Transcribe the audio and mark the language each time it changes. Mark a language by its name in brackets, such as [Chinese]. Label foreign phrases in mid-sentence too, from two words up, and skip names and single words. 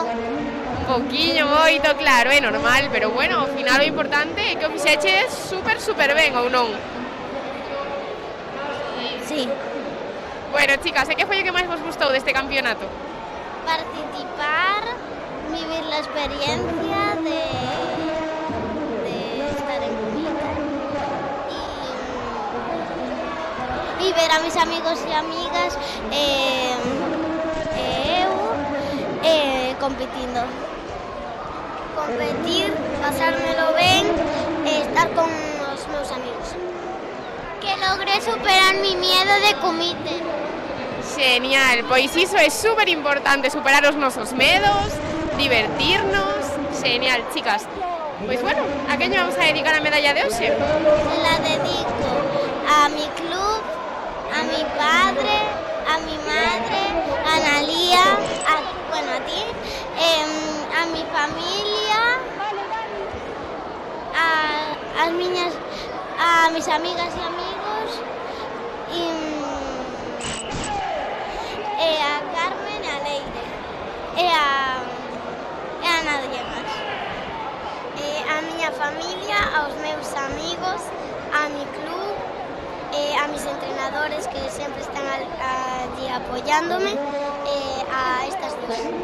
[Galician] Un pouquiño, moito, claro, é normal, pero bueno, ao final o importante é que o fixeches super ben, ou non? Sí. Bueno, chicas, e que foi o que máis vos gustou deste campeonato? [Spanish] Participar, vivir la experiencia de estar en comida y ver a mis amigos y amigas competindo. [Galician] Competir, pasármelo ben, estar con os meus amigos. [Spanish] Que Que logré superar mi miedo de comité. [Galician] Genial, pois iso é super importante, superar os nosos medos, divertirnos. Genial, chicas. Pois bueno, a quen lle vamos a dedicar a medalla de hoxe? [Spanish] La dedico a mi club, a mi padre, a mi madre, a Analía, a ti, a mi familia, a mis amigas y amigos, a Carmen, a Leire, a nadie máis. [Galician] A miña familia, aos meus amigos, [Spanish] a mi club, a mis entrenadores [Galician] que sempre están allí apoiándome, a estas dos.